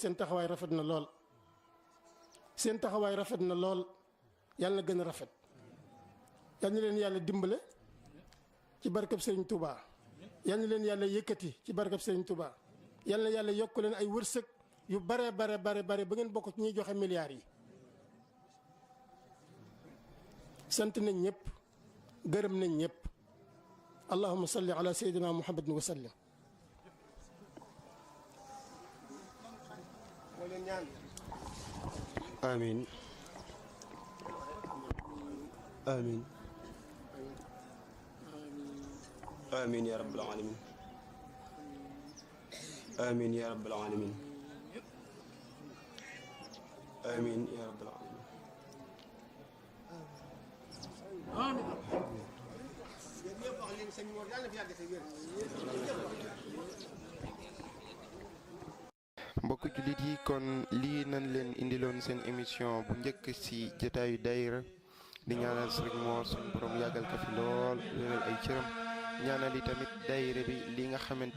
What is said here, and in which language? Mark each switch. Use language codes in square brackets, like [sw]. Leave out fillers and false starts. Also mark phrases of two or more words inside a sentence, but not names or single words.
[wo] seen taxawaay rafet na lool seen taxawaay rafet na lool yàlla na gën a rafet yal na leen yàlla dimbale ci barkab sëriñ Touba yal na leen yàlla yëkkati ci barkab sëriñ Touba yal na yàlla yokk leen ay wërsëg yu bare ba ngeen bokk ci ñuy joxe milliards yi sant nañ ñëpp gërëm nañ ñëpp [ar] اللهم صل على سيدنا محمد وسلم آمين آمين آمين يا رب العالمين آمين يا رب العالمين آمين يا رب العالمين [wo] mbokk jullit yi kon lii nañ leen indiloon seen émission bu njëkk ci jotaayu daayira di ñaanal Serigne Mor suñu borom yàggal ko fi lool wéral ay cëram ñaanal yi tamit daayira bi li nga xamante